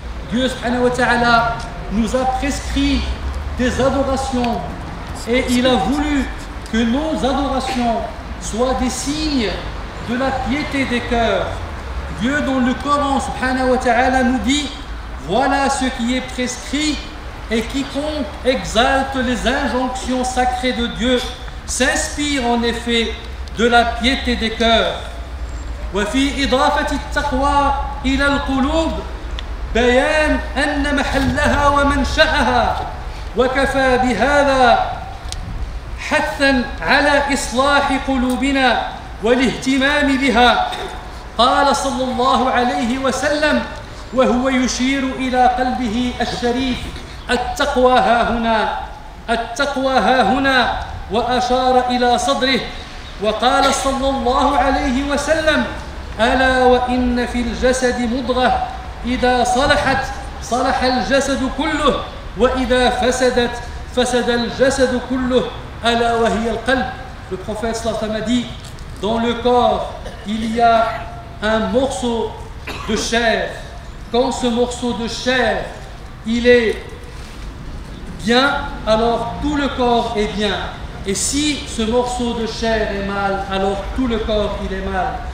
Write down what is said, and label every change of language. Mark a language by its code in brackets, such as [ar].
[fr] Dieu subhanahu wa ta'ala nous a prescrit des adorations et il a voulu que nos adorations soient des signes de la piété des cœurs. Dieu dans le Coran subhanahu wa ta'ala nous dit: voilà ce qui est prescrit, et quiconque exalte les injonctions sacrées de Dieu s'inspire en effet de la piété des cœurs. [ar] وفي إضافة التقوى إلى القلوب بيان أن محلها ومنشأها، وكفى بهذا حثا على إصلاح قلوبنا والاهتمام بها. قال صلى الله عليه وسلم وهو يشير إلى قلبه الشريف: التقوى ها هنا، التقوى ها هنا، وأشار إلى صدره. وقال صلى الله عليه وسلم: ألا وإن في الجسد مضغة إذا صلحت صلح الجسد كله وإذا فسدت فسد الجسد كله ألا وهي القلب. [fr] Le prophète sallallahu alayhi wa sallam a dit: dans le corps il y a un morceau de chair. Quand ce morceau de chair il est bien, alors tout le corps est bien. Et si ce morceau de chair est mal, alors tout le corps il est mal.